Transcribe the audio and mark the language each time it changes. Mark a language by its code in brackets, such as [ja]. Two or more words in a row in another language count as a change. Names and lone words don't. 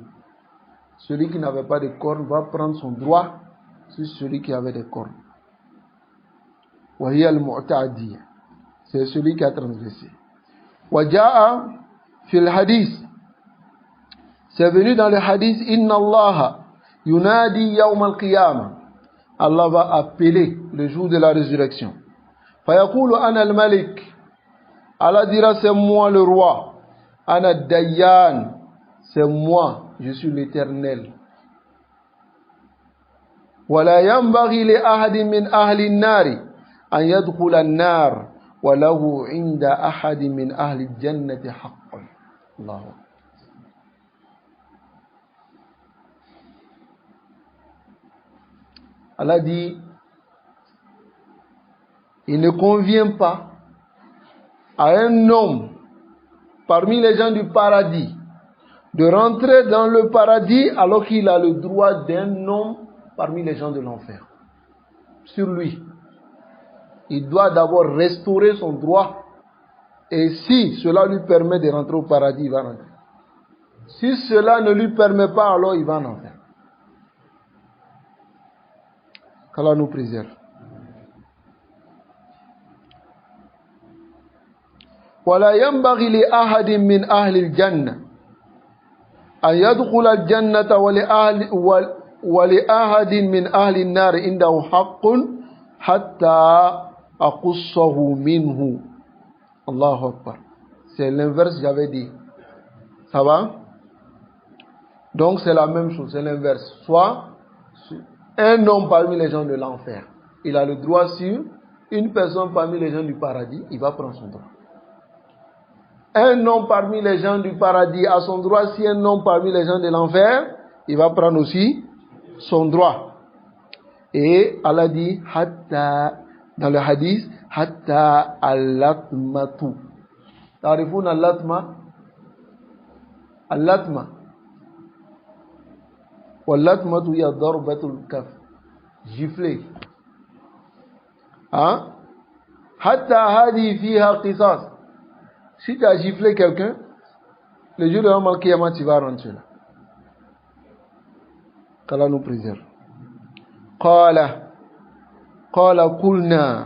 [fr] Celui qui n'avait pas de cornes va prendre son droit sur celui qui avait des cornes. [ar] وهي المعتدي. [fr] C'est celui qui a transgressé. [ar] وجاء في الحديث. [fr] C'est venu dans le hadith, [ar] إن الله ينادي يوم القيامة. [fr] Allah va appeler le jour de la résurrection. [ar] فيقول أنا الملك. [fr] Allah dira, c'est moi le roi. [ar] أنا الديان. [fr] C'est moi, je suis l'éternel. [ar] ولا ينبغي لأحد من أهل النار أن يدخل النار وله عند أحد من أهل الجنة حق. [fr] Allahu. Allah dit, il ne convient pas à un homme parmi les gens du paradis de rentrer dans le paradis alors qu'il a le droit d'un homme parmi les gens de l'enfer. Sur lui, il doit d'abord restaurer son droit, et si cela lui permet de rentrer au paradis, il va rentrer. Si cela ne lui permet pas, alors il va en enfer. Qu'Allah nous préserve. [ar] ولا ينبغي لأحد من أهل الجنة أن يدخل الجنة ولأحد من أهل النار عنده حق حتى أقصه منه. الله أكبر. [fr] C'est l'inverse, j'avais dit. Ça va? Donc c'est la même chose, c'est l'inverse. Soit un homme parmi les gens de l'enfer, il a le droit sur une personne parmi les gens du paradis, il va prendre son droit. Un homme parmi les gens du paradis a son droit, si un homme parmi les gens de l'enfer, il va prendre aussi son droit. Et Allah dit, hatta, dans le hadith, [ar] حتى اللطمة. تعرفون اللطمة? اللطمة واللطمة هي ضربة الكف. [fr] Gifler. Hein? [ar] حتى هادي فيها قصاص. [fr] Si tu as giflé quelqu'un, le jour de [ar] يوم القيامة, [fr] tu vas rentrer là. Qu'Allah nous préserve. [ar] قال قلنا.